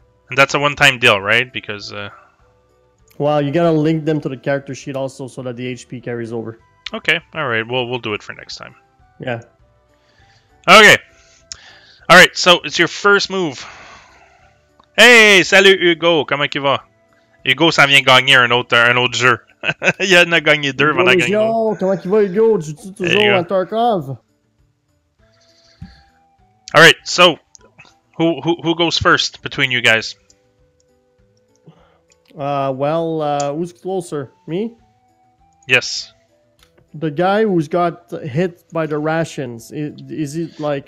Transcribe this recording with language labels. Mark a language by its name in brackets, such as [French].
[English] And that's a one-time deal, right? Because... Well, you gotta link them to the character sheet also so that the HP carries over. Okay, alright. We'll do it for next time. Yeah. Okay. Alright, so it's your first move. [French] Hey, salut Hugo, comment il va? Hugo s'en vient gagner un autre jeu. Il en a gagné deux pendant gagner. Yo, comment il va Hugo? Tu joues toujours à Tarkov? [English] Alright, so who goes first between you guys? Well, who's closer? Me? Yes. the guy who's got hit by the rations, is he like